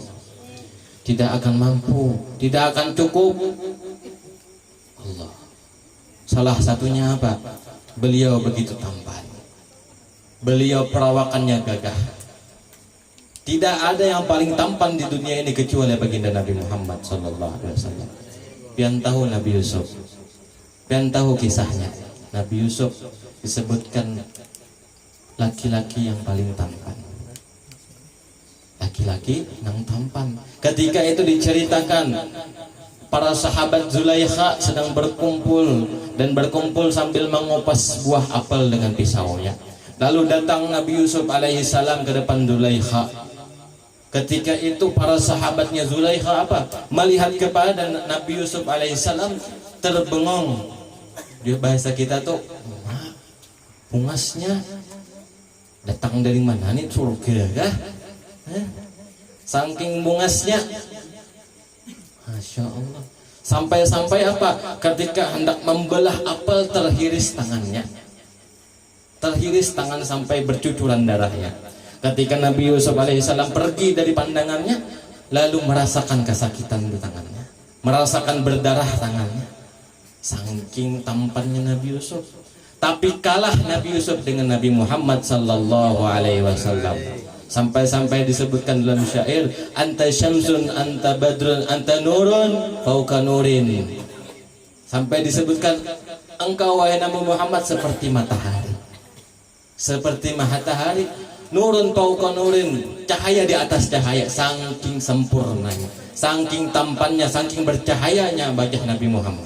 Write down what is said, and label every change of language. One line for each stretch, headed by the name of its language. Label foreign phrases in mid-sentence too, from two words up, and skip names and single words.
Indonesian: Tidak akan mampu, tidak akan cukup. Allah. Salah satunya apa? Beliau begitu tampan. Beliau perawakannya gagah. Tidak ada yang paling tampan di dunia ini kecuali baginda Nabi Muhammad
Arabic: صلى الله عليه وسلم.
Indonesian: Pian tahu Nabi Yusuf. Pian tahu kisahnya. Nabi Yusuf disebutkan laki-laki yang paling tampan. Laki-laki yang tampan. Ketika itu diceritakan, para sahabat Zulaikha sedang berkumpul sambil mengupas buah apel dengan pisaunya. Lalu datang Nabi Yusuf
Arabic: عليه السلام
Indonesian: ke depan Zulaikha. Ketika itu para sahabatnya Zulaikha melihat kepada Nabi Yusuf
Arabic: عليه السلام,
Indonesian: terbengong. Di bahasa kita tuh, pungasnya datang dari mana nih, surga kah? Saking bungasnya,
Arabic: ما شاء الله.
Indonesian: Sampai-sampai ketika hendak membelah apel, terhiris tangannya. Terhiris tangan sampai bercucuran darahnya. Ketika Nabi Yusuf alaihissalam pergi dari pandangannya, lalu merasakan kesakitan di tangannya, merasakan berdarah tangannya. Saking tampannya Nabi Yusuf. Tapi kalah Nabi Yusuf dengan Nabi Muhammad
Arabic: صلى الله عليه وسلم.
Indonesian: Sampai-sampai disebutkan dalam syair,
Arabic: أنت شمس، أنت بدر، أنت نور، فوق نور.
Indonesian: Sampai disebutkan, engkau wahai Nabi Muhammad seperti matahari. Seperti matahari,
Arabic: نور فوق نور,
Indonesian: cahaya di atas cahaya. Saking sempurnanya, saking tampannya, saking bercahayanya wajah Nabi Muhammad.